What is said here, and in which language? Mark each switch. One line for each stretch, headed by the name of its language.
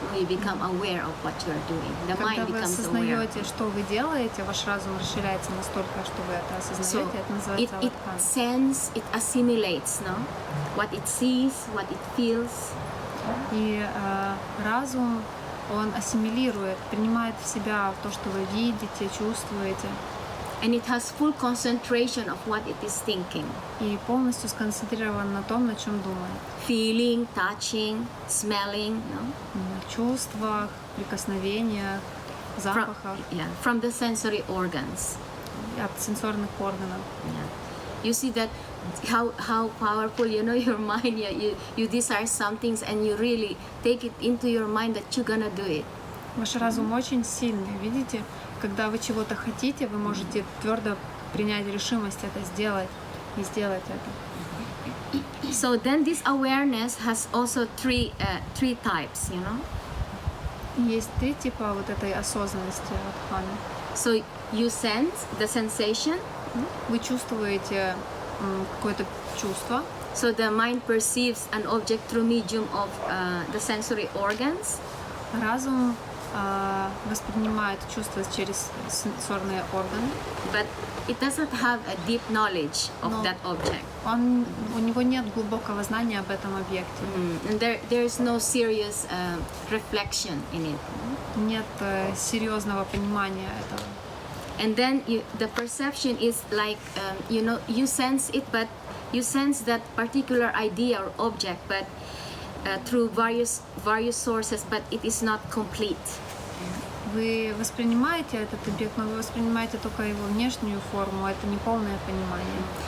English: You become aware of what you are doing. The mind becomes aware.
Russian: Когда вы осознаете, что вы делаете, ваш разум расширяется настолько, что вы это осознаете, это называется авадхана.
English: It assimilates, no? What it sees, what it feels.
Russian: И разум, он ассимилирует, принимает в себя то, что вы видите, чувствуете.
English: And it has full concentration of what it is thinking.
Russian: И полностью сконцентрирован на том, на чем думает.
English: Feeling, touching, smelling, no?
Russian: Чувствах, прикосновениях, запахах.
English: From the sensory organs.
Russian: От сенсорных органов.
English: You see that how powerful, you know, your mind. You desire some things and you really take it into your mind that you're gonna do it.
Russian: Ваш разум очень сильный, видите? Когда вы чего-то хотите, вы можете твердо принять решимость это сделать и сделать это.
English: So then this awareness has also three types, you know.
Russian: Есть три типа вот этой осознанности авадханы.
English: So you sense the sensation.
Russian: Вы чувствуете какое-то чувство.
English: So the mind perceives an object through medium of the sensory organs.
Russian: Разум воспринимает чувства через сенсорные органы.
English: But it doesn't have a deep knowledge of that object.
Russian: У него нет глубокого знания об этом объекте.
English: And there is no serious reflection in it.
Russian: Нет серьезного понимания этого.
English: And then the perception is like, you know, you sense it, but you sense that particular idea or object, but through various sources, but it is not complete.
Russian: Вы воспринимаете этот объект, но вы воспринимаете только его внешнюю форму, это не полное понимание.